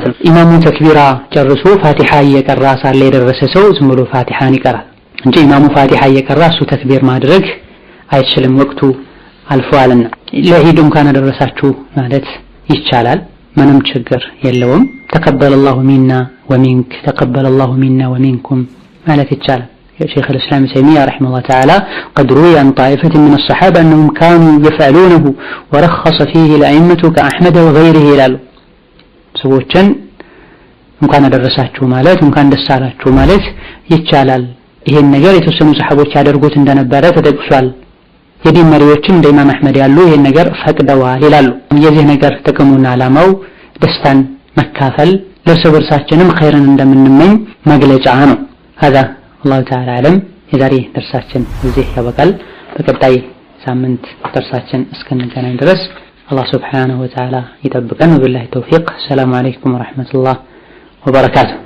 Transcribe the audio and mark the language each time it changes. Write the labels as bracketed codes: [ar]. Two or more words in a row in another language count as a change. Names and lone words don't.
[am] ነው። ኢማሙ ተክቢራ ጨርሶ ፋቲሃ እየቀራ ሳለ የደረሰ ሰው ዝም ብሎ ፋቲሃን ይቀራል እንጂ ኢማሙ ፋቲሃ እየቀራ እሱ ተክቢር ማድረግ አይችልም፣ ወቅቱ አልፏልና። ለዒድ እንኳን አደረሳችሁ ማለት ይቻላል፣ ምንም ችግር የለውም። [ar] تقبل الله منا ومنك تقبل الله منا ومنكم [am] ማለት ይቻላል። [ar] شيخ الإسلام ابن تيمية رحمه الله تعالى قد روي عن طائفة من الصحابة أنهم كانوا يفعلونه ورخص فيه الأئمة كأحمد وغيره [am] ይላሉ። ሰዎችን እንኳን አደረሳችሁ ማለት እንኳን ደስ አላችሁ ማለት ይቻላል። ይሄን ነገር የተወሰኑ ሰሃቦች ያደርጉት እንደነበረ ተጠቅሷል። የዲን መሪዎችም እንደ ኢማም አህመድ ያሉ ይሄን ነገር ፈቅደዋል ይላሉ። የዚህ ነገር ጥቅሙና ዓላማው ደስታን መካፈል፣ ለእርስ በርሳችንም ኸይርን እንደምንመኝ መግለጫ ነው። [ar] هذا الله تعالى أعلم። [am] የዛሬ ደርሳችን እዚህ ያበቃል። በቀጣይ ሳምንት ደርሳችን እስከንገናኝ ድረስ አላህ [ar] سبحانه وتعالى [am] ይጠብቀን። [ar] وبالله التوفيق። السلام عليكم ورحمة الله وبركاته።